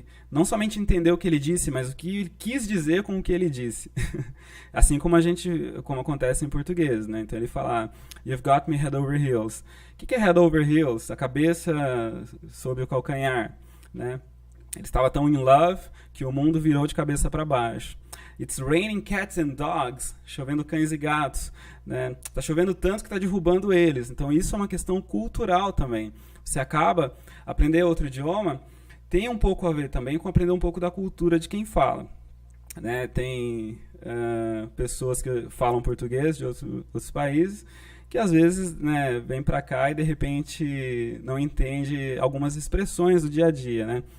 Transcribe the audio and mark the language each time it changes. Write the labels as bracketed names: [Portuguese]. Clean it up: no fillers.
[Portuguese] Não somente entender o que ele disse, mas o que ele quis dizer com o que ele disse. Assim como acontece em português, né? Então ele fala, [English] "You've got me head over heels". [Portuguese] O que é head over heels? A cabeça sob o calcanhar, né? Ele estava tão in love que o mundo virou de cabeça para baixo. [English] It's raining cats and dogs. [Portuguese] Chovendo cães e gatos. Né? Tá chovendo tanto que está derrubando eles. Então isso é uma questão cultural também. Você acaba aprender outro idioma, tem um pouco a ver também com aprender um pouco da cultura de quem fala. Né? Tem pessoas que falam português de outros países que às vezes, né, vem para cá e de repente não entende algumas expressões do dia a dia, né?